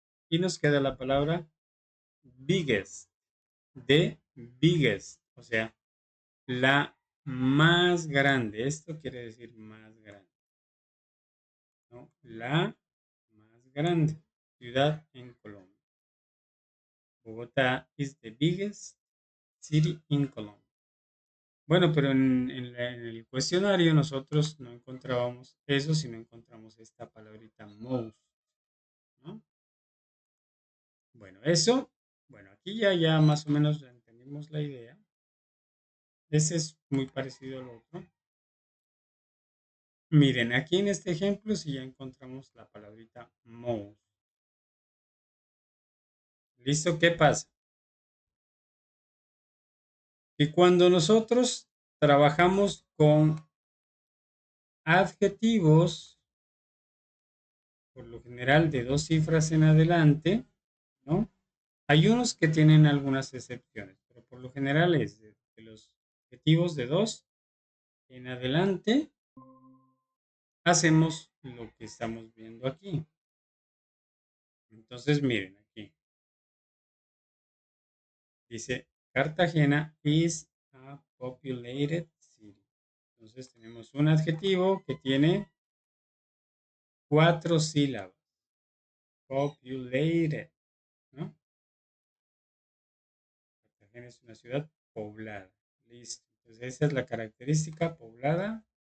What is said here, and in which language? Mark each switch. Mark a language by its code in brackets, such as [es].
[es] Y nos queda la palabra biggest, de biggest, o sea, la más grande. Esto quiere decir más grande, ¿no? La más grande ciudad en Colombia. [en] Bogotá is the biggest city in Colombia. [es] Bueno, pero en el cuestionario nosotros no encontrábamos eso, sino encontramos esta palabrita most, ¿no? Bueno, eso, bueno, aquí ya más o menos ya entendimos la idea. Ese es muy parecido al otro. Miren, aquí en este ejemplo sí ya encontramos la palabrita most. ¿Listo? ¿Qué pasa? Que cuando nosotros trabajamos con adjetivos, por lo general de dos cifras en adelante, ¿no? Hay unos que tienen algunas excepciones, pero por lo general es de los adjetivos de dos en adelante, hacemos lo que estamos viendo aquí. Entonces, miren aquí. Dice, [en] Cartagena is a populated city. [es] Entonces tenemos un adjetivo que tiene 4 sílabas. Populated, ¿no? Cartagena es una ciudad poblada. Listo. Entonces esa es la característica poblada.